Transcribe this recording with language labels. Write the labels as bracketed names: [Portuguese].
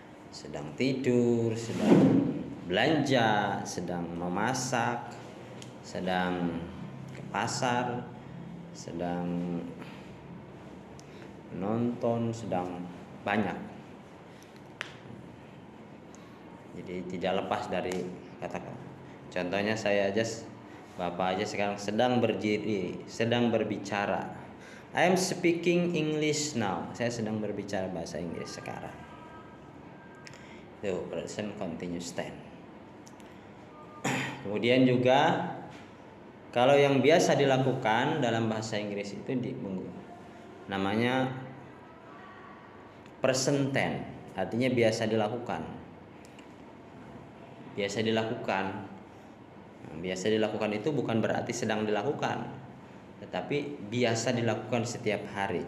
[Indonesian] Sedang tidur, sedang belanja, sedang memasak, sedang ke pasar, sedang nonton, sedang banyak. Jadi tidak lepas dari kata-kata. Contohnya saya aja, Bapak aja sekarang sedang berdiri, sedang berbicara. [English] I'm speaking English now. [Indonesian] Saya sedang berbicara bahasa Inggris sekarang. Itu present continuous tense. Kemudian juga kalau yang biasa dilakukan dalam bahasa Inggris itu namanya present tense, artinya biasa dilakukan. Biasa dilakukan. Nah, biasa dilakukan itu bukan berarti sedang dilakukan, tetapi biasa dilakukan setiap hari.